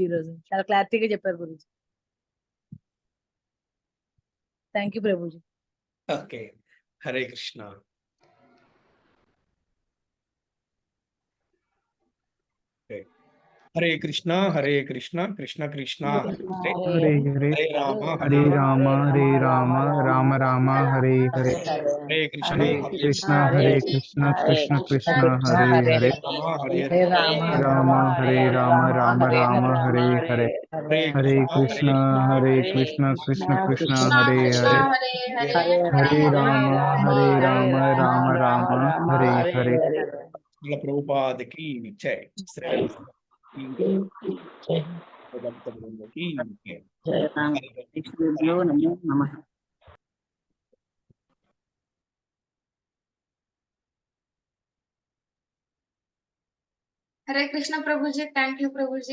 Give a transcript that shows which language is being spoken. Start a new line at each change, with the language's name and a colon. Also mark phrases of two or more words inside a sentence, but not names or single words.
Telugu: ఈరోజు చాలా క్లారిటీగా చెప్పారు గురుజీ.
English: thank you
Telugu: ప్రభుజీ.
Sanskrit: ఓకే, హరే కృష్ణ. హరే కృష్ణ హరే కృష్ణ కృష్ణ కృష్ణ హరే హరే హరే హరే రామ హరే రామ హరే రామ రామ రామ హరే హరే హరే కృష్ణ హరే కృష్ణ హరే కృష్ణ కృష్ణ కృష్ణ హరే హరే రామ హరే హరే రామ హరే రామ రామ రామ హరే హరే హరే కృష్ణ హరే కృష్ణ కృష్ణ కృష్ణ హరే హరే హరే రామ రామ రామ హరే హరే.
Telugu: శ్రీల ప్రభుపాదకి జై.
Sanskrit: నమో నమః. హరే కృష్ణ
English: ప్రభుజీ. thank you ప్రభుజీ.